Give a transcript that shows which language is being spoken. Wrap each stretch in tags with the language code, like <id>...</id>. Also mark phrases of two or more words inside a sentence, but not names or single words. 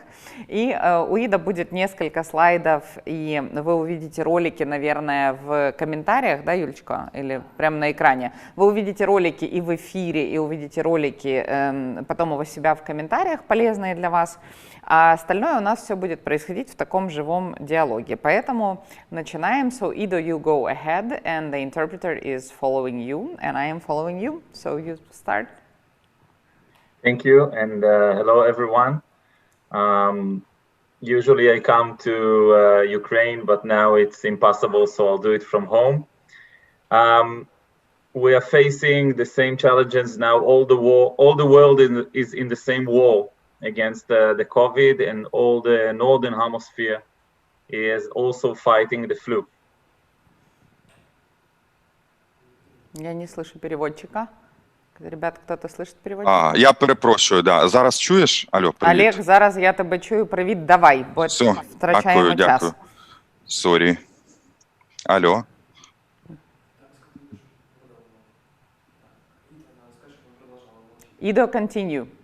<ru>И у Ида будет несколько слайдов, и вы увидите ролики, наверное, в комментариях, да, Юлечка, или прямо на экране. Вы увидите ролики и в эфире, и увидите ролики потом у себя в комментариях, полезные для вас. А остальное у нас все будет происходить в таком живом диалоге. Поэтому начинаем.</ru> <en>So, Ido, you go ahead, and the interpreter is following you, and I am following you. So, you start. Thank you, and hello, everyone. Usually I come to Ukraine, but now it's impossible, so I'll do it from home. We are facing the same challenges now. All the world is in the same war against the COVID, and all the northern hemisphere is also fighting the flu.</en> <ru>Я не слышу переводчика. Ребята, кто-то слышить переводчика?</ru> <uk>Я перепрошую, да. Зараз чуєш? Алло, привіт. Олег, зараз я тебе чую. Привіт, давай, бо Все, втрачаємо час. дякую. Сорі. Алло.</uk> <en>Ido, continue.</en>